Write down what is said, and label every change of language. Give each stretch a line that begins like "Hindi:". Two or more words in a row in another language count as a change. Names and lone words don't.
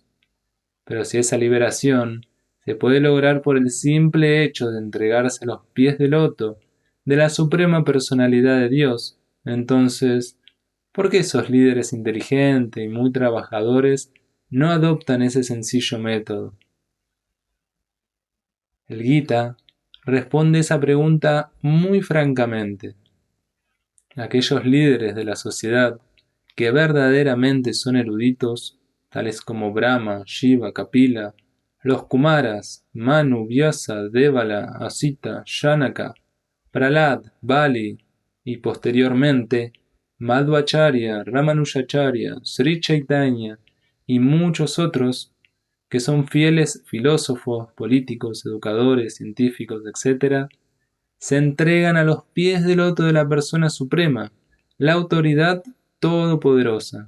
Spanish: Pero si esa liberación se puede lograr por el simple hecho de entregarse a los pies del loto de la suprema personalidad de Dios, entonces, ¿por qué esos líderes inteligentes y muy trabajadores no adoptan ese sencillo método? El Gita responde esa pregunta muy francamente. Aquellos líderes de la sociedad que verdaderamente son eruditos, tales como Brahma, Shiva, Kapila, los Kumaras, Manu, Vyasa, Devala, Asita, Janaka, Prahlad, Bali y posteriormente Madhvacharya, Ramanujacharya, Sri Chaitanya y muchos otros que son fieles filósofos, políticos, educadores, científicos, etc., se entregan a los pies del loto de la persona suprema, la autoridad todopoderosa.